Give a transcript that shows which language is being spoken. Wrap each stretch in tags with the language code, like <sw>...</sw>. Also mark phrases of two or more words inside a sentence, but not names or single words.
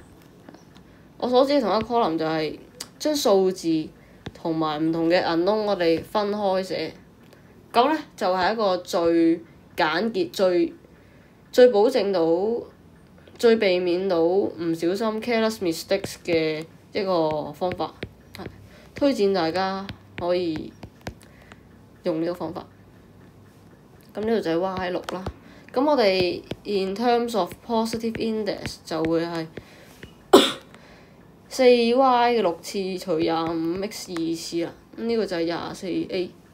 <yue>我所指嘅同一個 column 就係將數字同埋唔同嘅 unknown 我哋分開寫。咁咧就係一個最簡潔、最保證到、最避免到唔小心</yue> <en>careless mistakes</en> <yue>嘅一個方法，推薦大家可以用呢個方法。咁呢度就係 y6啦。咁我哋</yue> <en>in terms of positive index</en> <yue>就會係4y 嘅6次除25x 2次啦。咁呢個就係24a。</yue>